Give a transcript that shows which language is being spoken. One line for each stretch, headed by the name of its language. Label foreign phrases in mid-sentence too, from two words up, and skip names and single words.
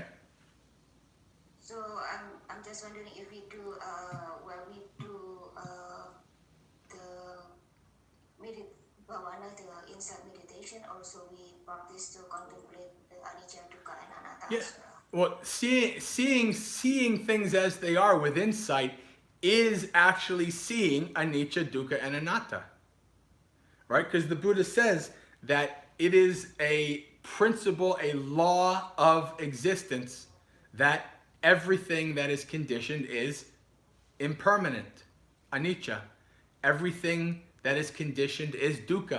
English: So I'm just wondering if we do the bhavana, the insight meditation. Also, we practice to contemplate the Anicca, Dukkha, and Anatta Yeah. as well. Well, seeing things as they are with insight is actually seeing anicca, dukkha, and anatta. Right? Because the Buddha says that it is a principle, a law of existence, that everything that is conditioned is impermanent, anicca. Everything that is conditioned is dukkha.